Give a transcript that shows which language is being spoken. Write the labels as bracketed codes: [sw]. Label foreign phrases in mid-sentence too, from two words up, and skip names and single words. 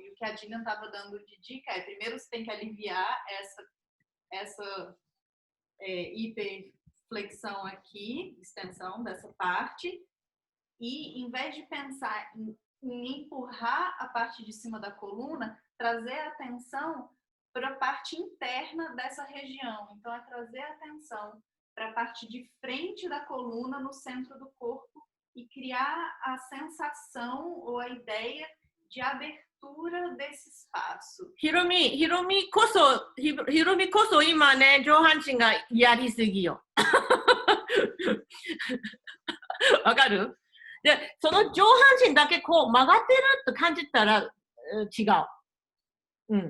[pt] E o que a Dillian estava dando de dica é, primeiro você tem que aliviar essa hiperflexão aqui, extensão dessa parte, e em vez de pensar em empurrar a parte de cima da coluna, trazer a atenção para a parte interna dessa região. Então, é trazer a atenção para a parte de frente da coluna, no centro do corpo, e criar a sensação ou a ideia de abertura desse espaço. [ja] ひろみこそ今ね、上半身がやりすぎよ。わかる？で、その上半身だけこう曲がってると感じたら違う。うん。